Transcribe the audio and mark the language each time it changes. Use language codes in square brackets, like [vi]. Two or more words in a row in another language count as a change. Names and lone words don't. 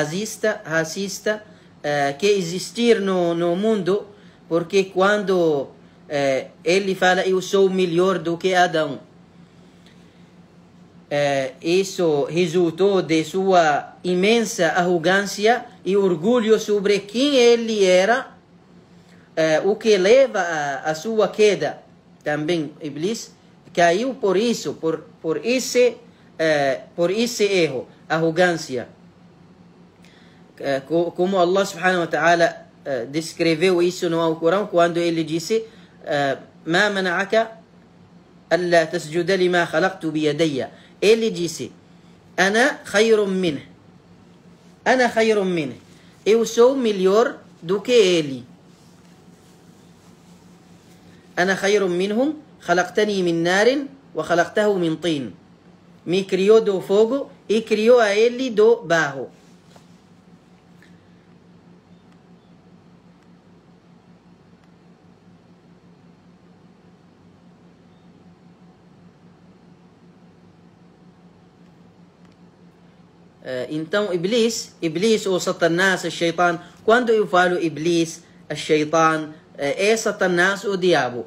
[pt] que existir no mundo, porque quando ele fala, eu sou melhor do que Adão, isso resultou de sua imensa arrogância e orgulho sobre quem ele era, o que leva a sua queda. Também Iblis caiu por isso, por esse erro. arrogância. Como [ar] الله سبحانه وتعالى [pt] descreveu isso no Alcorão quando ele disse: [ar] "ما منعك ألا تسجد لما خلقت بيدي." [pt] Ele disse: [ar] "أنا خير منه." أنا خير منه. [pt] Eu sou melhor do que ele. [ar] أنا خير منهم خلقتني من نار وخلقته من طين. [pt] Me criou do fogo e criou a ele do barro. Então, Iblis ou Satanás, Shaitan, quando eu falo Iblis, Shaitan, é Satanás, o diabo.